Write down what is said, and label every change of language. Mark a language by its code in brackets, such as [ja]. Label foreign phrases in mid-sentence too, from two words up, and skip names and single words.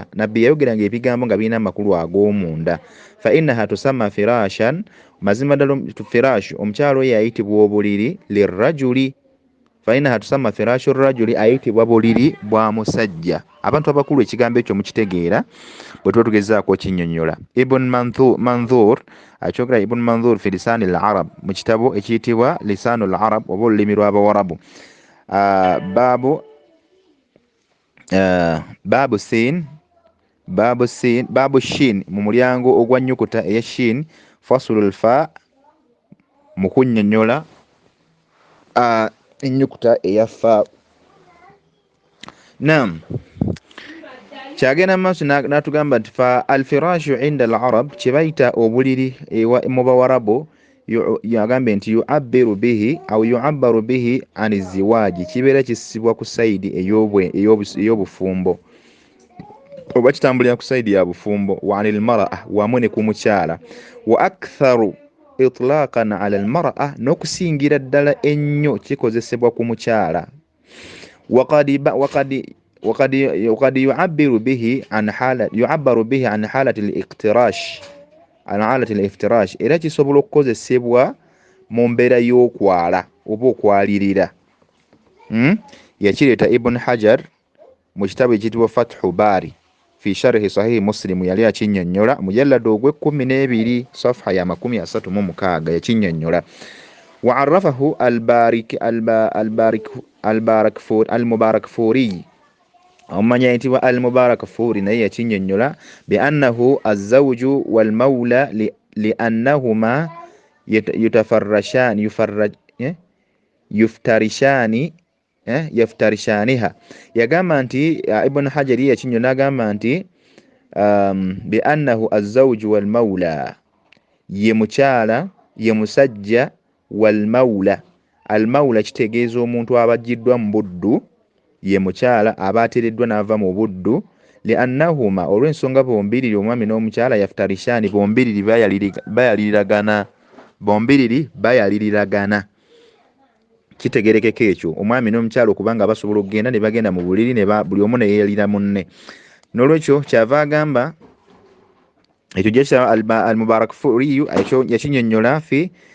[lg] Nabbi yayogeranga ebigambo nga birina amakulu ag'omunda. [ar] فإنها تسمى فراشا [lg] mazima ddala firash omukyala oyo ayitibwa obuliri lirrajuli. [ar] فإنها تسمى فراش الرجل [lg] ayitibwa buliri bwa musajja. Abantu abakulu ekigambo ekyo mukitegeera bwe tuba tugezaako kinnyonnyola. Ibn Manthur akyogera Ibn Manthur fi lisani al-arab mu kitabo ekiyitibwa lisanu al-arab oba olulimi lw'abawarabu [ar] باب الشين [lg] mu mulyango ogwa nnyukuta eya shin [ar] فصل الفاء [lg] mu kunnyonnyola ennyukuta eya fa. Naam, kyagenda mu maaso n'atugamba nti [ar] فالفراش عند العرب [lg] kye bayita obuliri mu bawarabu yagambye nti [ar] يعبر به عن الزواج [lg] kibeera kisibwa ku sayidi ey'obufumbo oba kitambulira ku sayidi ya bufumbo [ar] وعن المرأة [lg] wamu ne ku mukyala [ar] وأكثر إطلاقا على المرأة [lg] n'okusingira ddala ennyo kikozesebwa ku mukyala. [ar] وقد يعبر به عن حالة الافتراش [lg] era kisobola okukozesebwa mu mbeera y'okwala oba okwalirira. Yakireeta Ibn Hajar mu kitabo ekiyitibwa Fathu Bari fi sharhi sahihi Muslim yali akinnyonnyola mujallada ogw'e12 safha ya 36 yakinnyonnyola. [ar] وعرفه المباركفوري [lg] omanya yitibwa al-Mubarakfuri naye yakinnyonnyola [ar] بأنه الزوج والمولى لأنهما يفترشانها. [lg] Yagamba nti Ibn Hajar yakinnyonnyola agamba nti [ar] بأنه الزوج والمولى [lg] ye mukyala ye musajja [ar] والمولى. المولى [lg] kitegeeza omuntu abajjiddwa mu buddu ye mukyala aba ateereddwa n'ava mu buddu liannahuma olw'ensonga bombiriri omwami n'omukyala yaftarishani bombiriri bayaliriragana kitegerekeko ekyo omwami n'omukyala okubanga basobola okugenda ne bagenda mu buliri buli omu ne yeeyalira munne n'olwekyo kyava agamba ekyo gyekya al-Mubarakfuriyu ekyo yakinnyonnyola fi